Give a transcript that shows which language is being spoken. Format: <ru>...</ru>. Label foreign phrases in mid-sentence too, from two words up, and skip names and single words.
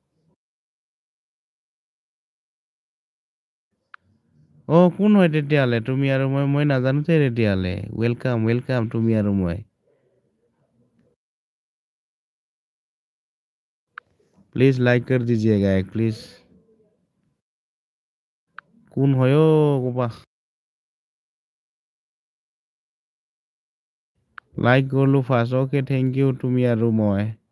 <as>কোন হয় তেতিয়াহ'লে তুমি আৰু মই নাজানো তেতিয়াহ'লে। ৱেলকাম তুমি আৰু মই।</as> <en>please like</en> <hi>कर दीजिएगा एक</hi> <as>প্লিজ। কোন হয় ক'বা। লাইক কৰিলো ফাৰ্ষ্ট।</as> <en>thank you</en> <as>তুমি আৰু মই।</as>